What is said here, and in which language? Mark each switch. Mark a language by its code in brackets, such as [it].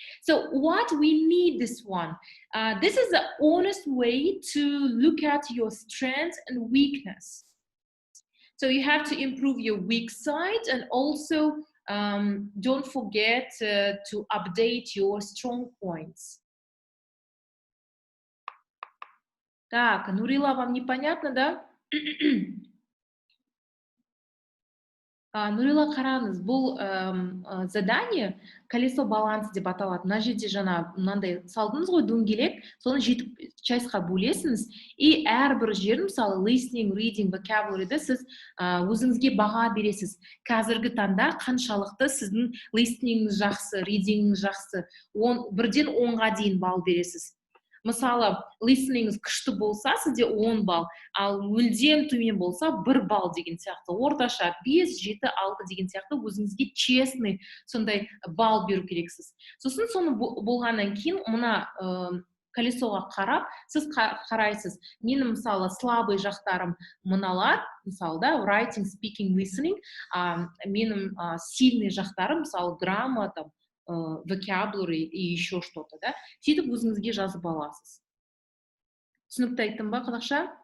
[en] So what we need this one, this is the honest way to look at your strengths and weakness. So you have to improve your weak side, and also don't forget to update your strong points. [ru] Так, Нурила, вам непонятно, да? [kk] Нурила, қараңыз, бұл задание колесо баланса деп аталады. Мына жерде жаңа мынандай салдыңыз ғой, дөңгелек, соны 7 частьқа бөлесіңіз, и әрбір жерін, мысалы listening, reading, vocabulary'ді сіз өзіңізге баға бересіз. Қазіргі таңда қаншалықты сіздің listeningіңіз жақсы, readingіңіз жақсы, 1-ден 10-ға дейін балл бересіз. Мысалы, listeningіңіз күшті болса, сізде 10 балл, ал мүлдем төмен болса 1 балл деген сияқты. Орташа 5, 7, 6 деген сияқты өзіңізге честный сондай балл беру керексіз. Сосын соны болғаннан кейін мына колесоға қарап, сіз қарайсыз. Менің мысалы слабый жақтарым мыналар, мысалы да, writing, speaking, listening, менің сильный жақтарым, мысалы грамма, там, vocabulary [ru] и еще что-то, [kk] да? Сөйтіп өзіңізге жазып аласыз. Түсінікті айттым ба, қазақша?